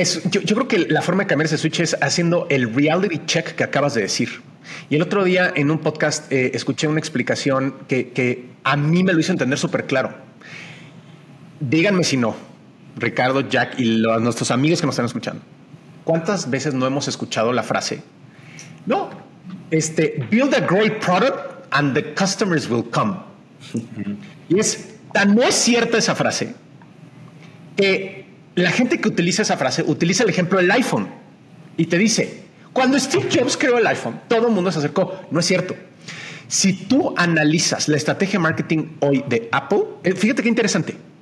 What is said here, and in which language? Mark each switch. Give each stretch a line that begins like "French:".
Spanish: Yo creo que la forma de cambiar ese switch es haciendo el
English: reality check
Spanish: que acabas de decir. Y el otro día en un podcast escuché una explicación que a mí me lo hizo entender súper claro. Díganme si no, Ricardo, Jack y nuestros amigos que nos están escuchando, ¿cuántas veces no hemos escuchado la frase?
English: No, build a great product and the customers will come.
Spanish: Y no es cierta esa frase que la gente que utiliza esa frase utiliza el ejemplo del iPhone y te dice, cuando Steve Jobs creó el iPhone, todo el mundo se acercó. No es cierto. Si tú analizas la estrategia de marketing hoy de Apple, fíjate qué interesante.